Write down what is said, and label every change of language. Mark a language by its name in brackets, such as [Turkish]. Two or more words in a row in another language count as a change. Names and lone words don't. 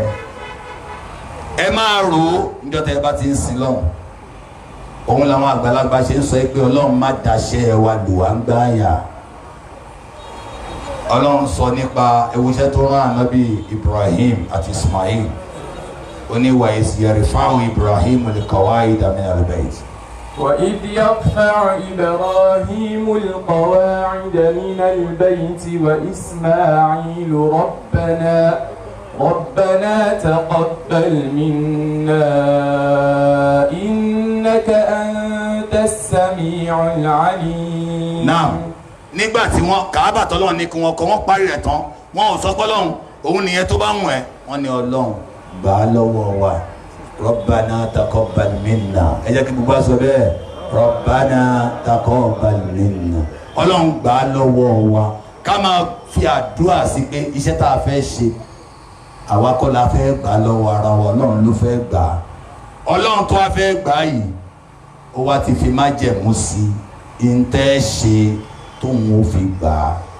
[Yoruba] ẹ máa rò ó níjọ́ tẹ́ ẹ bá ti ń sin lọ́hùn òun làwọn àgbàlagbà ṣe ń sọ pé ọlọ́run má daṣẹ́ wa lù wá ń gbáyà. ọlọ́run sọ nípa ewúṣẹ́ tó rán ànábì Ibrahim àti Ismail ó ní [Arabic] وإذ يرفع إبراهيم القواعد من البيت. وإذ يرفع إبراهيم القواعد من البيت وإسماعيل ربنا تقبل منا إنك أنت السميع العليم. Naam, [Yoruba] nígbà tí wọ́n Káàbà tọ́lọ́run ní kí wọ́n kọ́ wọ́n parí rẹ̀ tán wọ́n ò sọ pé Ọlọ́run òun nìyẹn tó bá wù ẹ́ wọ́n ní Ọlọ́run gbà á lọ́wọ́ wa [Arabic] ربنا تقبل منا [Yoruba] ẹ jẹ́ kí gbogbo aṣọ bẹ́ẹ̀ [Arabic] ربنا تقبل منا [Yoruba] Ọlọ́run gbà á lọ́wọ́ wa ká máa fi àdúrà sí pé iṣẹ́ tá a fẹ́ ṣe àwa kọ́ la fẹ́ gbà á lọ́wọ́ ara wa Ọlọ́run ló fẹ́ gbà á Ọlọ́run tó wá fẹ́ gbà á yìí ó wá ti fi májẹ̀mú sí i ń tẹ́ ṣe tóun ó fi gbà á.